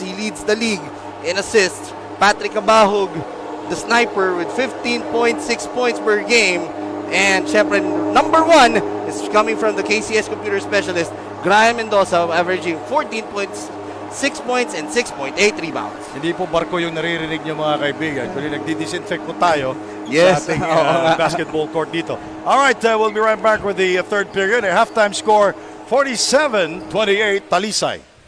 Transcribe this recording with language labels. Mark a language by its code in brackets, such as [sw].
[en] He leads the league in assists. Patrick Cabahog, the sniper, with 15.6 points per game. And [tl] syempre, [en] number 1 is coming from the KCS Computer Specialist, Graham Mendoza, averaging 14 points, 6 points, and 6.8 rebounds. [tl] Hindi po barko yung naririnig niyo, mga kaibigan. Kundi nagdi-disinfect po tayo [en] yes, [tl] sa ating basketball court dito. [en] All right, we'll be right back with the third period. A halftime score, 47-28, Talisay.